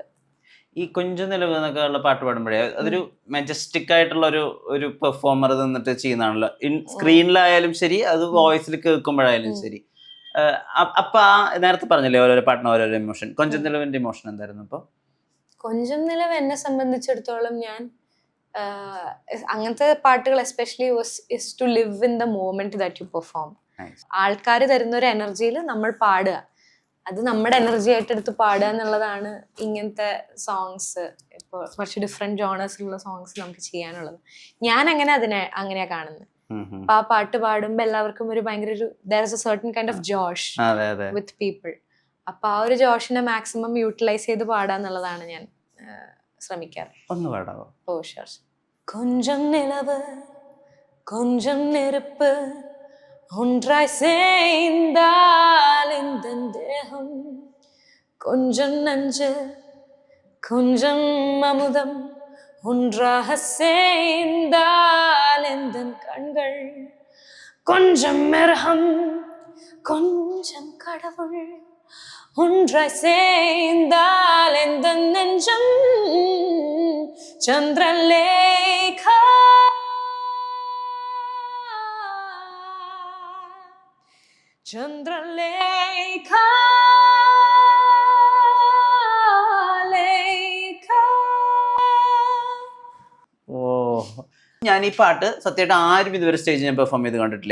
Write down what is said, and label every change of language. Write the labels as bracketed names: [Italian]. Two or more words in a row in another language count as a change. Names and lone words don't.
[Malayalam] ഈ കൊഞ്ചം നിലവ് എന്നൊക്കെ ഉള്ള പാട്ട് പാടുമ്പോഴേ അതൊരു മെജസ്റ്റിക് ആയിട്ടുള്ള ഒരു പെർഫോമർ നിന്നിട്ട് ചെയ്യുന്നതാണല്ലോ. സ്ക്രീനിലായാലും ശരി, അത് വോയിസിൽ കേൾക്കുമ്പോഴായാലും ശരി. അപ്പൊ നേരത്തെ പറഞ്ഞില്ലേ ഓരോരോ പാട്ടിന് ഓരോരോ ഇമോഷൻ. കൊഞ്ചം നിലവിന്റെ ഇമോഷൻ എന്തായിരുന്നു? അപ്പൊ കൊഞ്ചം നിലവ് എന്നെ സംബന്ധിച്ചിടത്തോളം ഞാൻ അങ്ങനത്തെ പാട്ടുകൾ എസ്പെഷ്യലി [English] is to live in the moment that you perform. [Malayalam] ആൾക്കാർ തരുന്ന ഒരു എനർജിയിൽ നമ്മൾ പാടുക, അത് നമ്മുടെ എനർജി ആയിട്ട് എടുത്ത് പാടുക എന്നുള്ളതാണ് ഇങ്ങനത്തെ സോങ്സ്. ഇപ്പോൾ കുറച്ച് ഡിഫറെന്റ് ജോണേഴ്സിലുള്ള സോങ്സ് നമുക്ക് ചെയ്യാനുള്ളത്. ഞാൻ അങ്ങനെയാ കാണുന്നത്. അപ്പൊ ആ പാട്ട് പാടുമ്പോൾ എല്ലാവർക്കും ഒരു ഭയങ്കര ഒരു [English] there is a certain kind of josh with people. [Malayalam] അപ്പൊ ആ ഒരു ജോഷിനെ [English] maximum utilise [Malayalam] ചെയ്ത് പാടുക എന്നുള്ളതാണ് ഞാൻ ശ്രമിക്കാറ്. ഒന്ന് പാടാവോ? [English] Oh sure. [Tamil] கொஞ்சம் நிலவு கொஞ்சம் நெருப்பு ஒன்றாய் சேர்ந்தால் இந்த தேகம், கொஞ்சம் நஞ்சு கொஞ்சம் அமுதம் ஒன்றாக சேர்ந்தால் இந்த கண்கள், கொஞ்சம் மிருகம் கொஞ்சம் கடவுள் ஒன்றாய் சேர்ந்தால் எந்த நெஞ்சம் சந்திரலேகா ചന്ദ്രലേഖ [Malayalam] ഓ, ഞാൻ ഈ പാട്ട് സത്യമായിട്ട് ആരും ഇതുവരെ സ്റ്റേജിൽ ഞാൻ പെർഫോം ചെയ്ത് കണ്ടിട്ടില്ല.